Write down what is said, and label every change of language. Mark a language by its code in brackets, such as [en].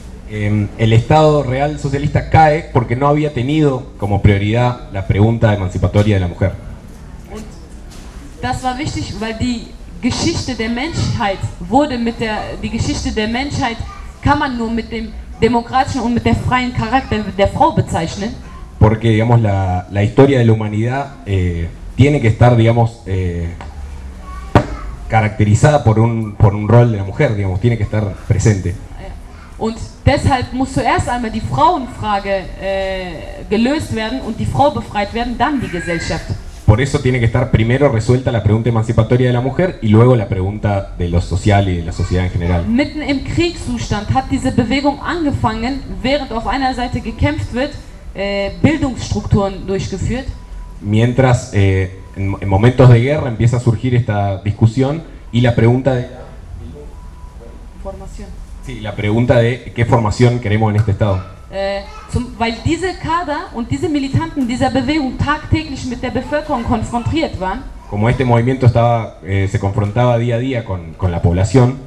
[es] El Estado real socialista cae porque no había tenido como prioridad la pregunta emancipatoria de la mujer. [de] Das war wichtig, weil die Geschichte der Menschheit wurde mit der die Geschichte der Menschheit kann man nur mit dem demokratischen und mit der freien Charakter der Frau bezeichnen. [es] Porque digamos la historia de la humanidad tiene que estar, digamos, caracterizada por un rol de la mujer, digamos, tiene que estar presente. [de] Und deshalb muss zuerst einmal die Frauenfrage gelöst werden und die Frau befreit werden, dann die Gesellschaft. [es] Por eso tiene que estar primero resuelta la pregunta emancipatoria de la mujer y luego la pregunta de lo social y de la sociedad en general. [de] Mitten im Kriegszustand hat diese Bewegung angefangen, während auf einer Seite gekämpft wird, Bildungsstrukturen durchgeführt. [es] Mientras en momentos de guerra empieza a surgir esta discusión y la pregunta de formación. Sí, la pregunta de qué formación queremos en este Estado. [de] Weil diese Kader und diese Militanten dieser Bewegung tagtäglich mit der Bevölkerung konfrontiert waren. [es] Como este movimiento estaba, se confrontaba día a día con la población.